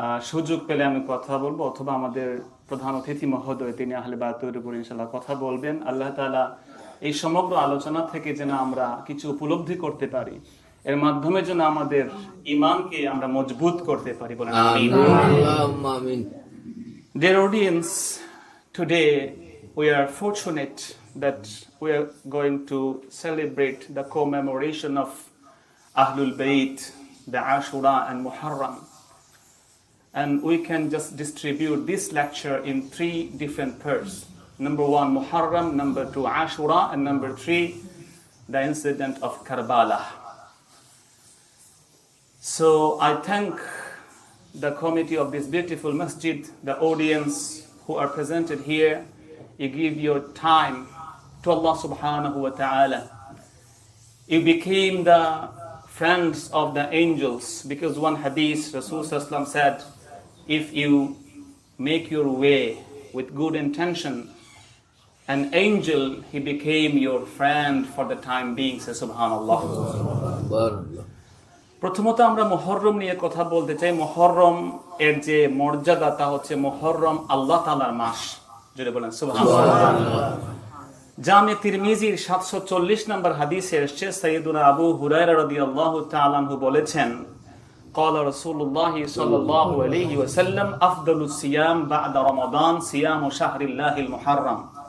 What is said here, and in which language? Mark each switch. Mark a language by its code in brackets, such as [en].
[bn] সুযোগ পেলে আমি কথা বলবো, অথবা আমাদের প্রধান অতিথি মহোদয় তিনি আহলে বায়াতের উপর ইনশাআল্লাহ কথা বলবেন। আল্লাহ তাআলা এই সমগ্র আলোচনা থেকে যেন আমরা কিছু উপলব্ধি করতে পারি, এর মাধ্যমে যেন আমাদের ঈমানকে আমরা মজবুত করতে পারি। বলেন আমিন। Amin. [en] Dear audience, today we are fortunate that we are going to celebrate the commemoration of Ahlul Bayt, the Ashura and Muharram. And we can just distribute this lecture in three different parts. Number one, Muharram; number two, Ashura; and number three, the incident of Karbala. So I thank the committee of this beautiful masjid, the audience who are presented here. You give your time to Allah subhanahu wa ta'ala. You became the friends of the angels, because one hadith, Rasulullah said, if you make your way with good intention, an angel, he became your friend for the time being. Say subhanallah. [ar] Barakallah. [bn] প্রথমত আমরা মুহররম নিয়ে কথা বলতে চাই। মুহররম এর যে মর্যাদা, তা হচ্ছে মুহররম আল্লাহ তাআলার মাস। যদি বলেন সুবহানাল্লাহ। জামে তিরমিজির 740 নম্বর হাদিসে এসেছে, সাইয়েদুনা আবু হুরায়রা রাদিয়াল্লাহু তাআলা আনহু বলেছেন, [ar] قال رسول الله صلى الله عليه وسلم أفضل الصيام بعد رمضان صيام شهر الله المحرم।